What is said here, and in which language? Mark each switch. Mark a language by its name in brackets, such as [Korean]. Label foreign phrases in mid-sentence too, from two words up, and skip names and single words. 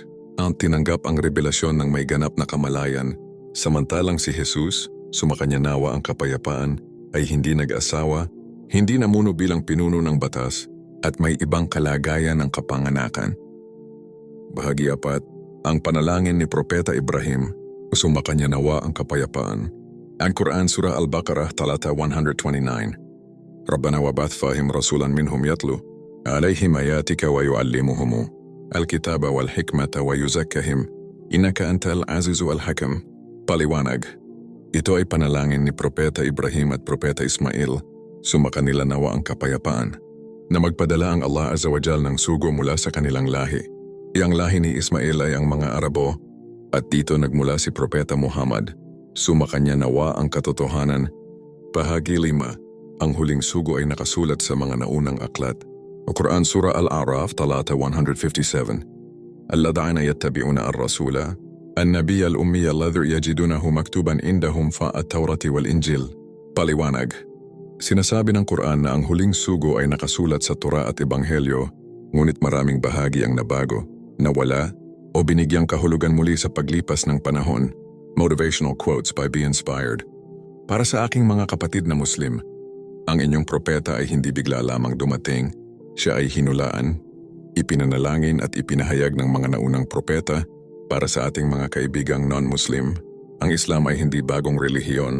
[Filipino] Ang tinanggap ang revelasyon ng may ganap na kamalayan, samantalang si Jesus, sumakanya nawa ang kapayapaan, ay hindi nag-asawa, hindi namuno bilang pinuno ng batas, at may ibang kalagayan ng kapanganakan. Bahagi 4. Ang panalangin ni Propeta Ibrahim, sumakanya nawa ang kapayapaan. Ang Quran Surah Al-Baqarah talata 129. [Arabic] ربنا وابعث فيهم رسولا منهم يتلو عليهم آياتك ويعلمهم الكتاب والحكمة ويزكيهم إنك أنت العزيز الحكيم. [Filipino] Paliwanag. Ito ay panalangin ni Propeta Ibrahim at Propeta Ismail, sumakanila nawa ang kapayapaan, na magpadala ang Allah [Arabic] عز وجل [Filipino] ng sugo mula sa kanilang lahi. Iyang lahi ni Ismail ay ang mga Arabo, at dito nagmula si Propeta Muhammad. Sumakanya nawa ang katotohanan. Bahagi 5. Ang huling sugo ay nakasulat sa mga naunang aklat. O Quran Surah Al-A'raf talata 157. [Arabic] الذين يتبعون الرسول النبي الأمي الذي يجدونه مكتوبا عندهم التوراة والإنجيل. [Filipino] Paliwanag. Sinasabi ng Quran na ang huling sugo ay nakasulat sa Torah at Ebanghelyo, ngunit maraming bahagi ang nabago, nawala, o binigyang kahulugan muli sa paglipas ng panahon. [English] Motivational quotes by Be Inspired. [Filipino] Para sa aking mga kapatid na Muslim, ang inyong propeta ay hindi bigla lamang dumating. Siya ay hinulaan, ipinanalangin at ipinahayag ng mga naunang propeta. Para sa ating mga kaibigang non-Muslim, ang Islam ay hindi bagong relihiyon.